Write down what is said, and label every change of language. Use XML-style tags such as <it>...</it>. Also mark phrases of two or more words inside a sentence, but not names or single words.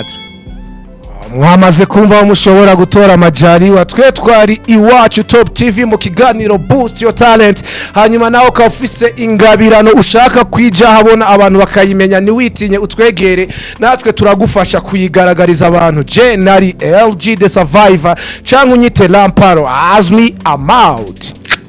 <rn>Mwamaze kumva mushobora gutora Majaliwa twe twari iwacu Top TV mu kiganiro Boost Your Talent hanyuma nawe ka ufise ingabirano ushaka kwija habona abantu bakayimenya ni witinye utwegere natwe turagufasha kuyigaragariza abantu je nari LG the Survivor canke unyite Lamparo</rn> <en>as me I'm out.</en>